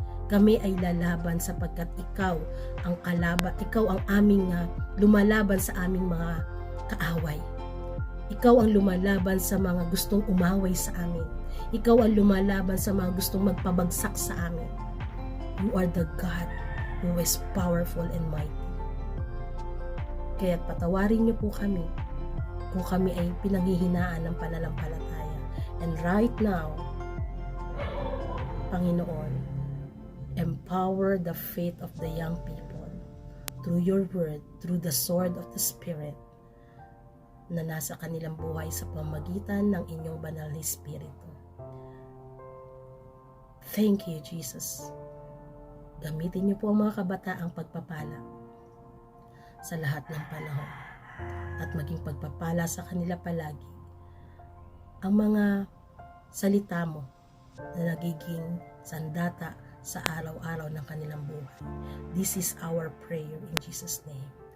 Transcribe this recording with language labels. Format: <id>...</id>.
<tl>Kami ay lalaban sapagkat ikaw ang kalaban, ikaw ang aming lumalaban sa aming mga kaaway. Ikaw ang lumalaban sa mga gustong umaway sa amin. Ikaw ang lumalaban sa mga gustong magpabagsak sa amin.</tl> <en>You are the God who is powerful and mighty.</en> <tl>Kaya't patawarin niyo po kami kung kami ay pinanghihinaan ng pananampalataya.</tl> <en>And right now, Panginoon, empower the faith of the young people through your word, through the sword of the Spirit</en> <tl>na nasa kanilang buhay sa pamamagitan ng inyong banal na Espiritu.</tl> <en>Thank you, Jesus.</en> <tl>Gamitin niyo po ang mga kabataang pagpapala sa lahat ng panahon at maging pagpapala sa kanila palagi ang mga salita mo na nagiging sandata sa araw-araw ng kanilang buhay.</tl> <en>This is our prayer in Jesus' name.</en>